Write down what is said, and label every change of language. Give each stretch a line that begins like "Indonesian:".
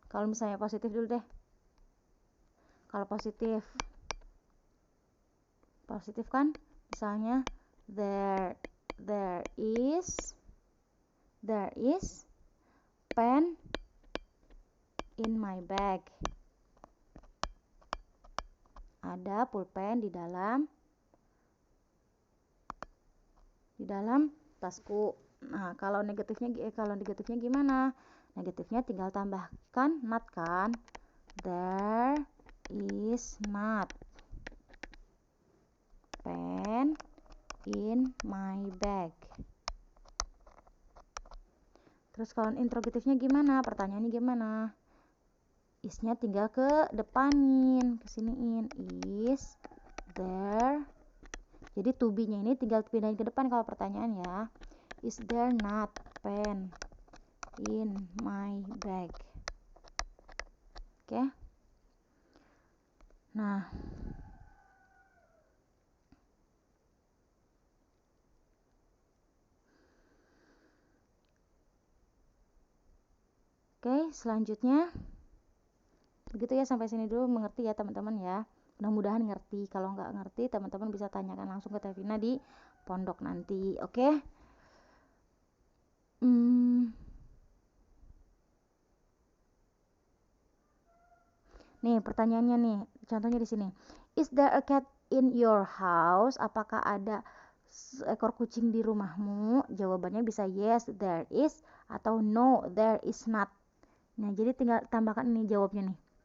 Indonesian: Kalau misalnya positif dulu deh. Kalau positif kan misalnya
English: there is pen in my bag.
Indonesian: Ada pulpen di dalam tasku. Nah, kalau negatifnya gimana? Negatifnya tinggal tambahkan not kan.
English: There is not pen in my bag.
Indonesian: Terus kalau interrogatifnya gimana? Pertanyaannya gimana? Isnya tinggal ke depanin, kesiniin. Is there, jadi to be-nya ini tinggal pindahin ke depan kalau pertanyaan ya.
English: Is there not pen in my bag? Oke.
Indonesian: Nah, oke, selanjutnya begitu ya, sampai sini dulu mengerti ya teman-teman ya. Mudah-mudahan ngerti. Kalau nggak ngerti, teman-teman bisa tanyakan langsung ke Tevina di pondok nanti. Oke? Nih pertanyaannya nih, contohnya di sini.
English: Is there a cat in your house?
Indonesian: Apakah ada seekor kucing di rumahmu? Jawabannya bisa
English: yes, there is,
Indonesian: atau
English: no, there is not.
Indonesian: Nah, jadi tinggal tambahkan ini jawabnya nih.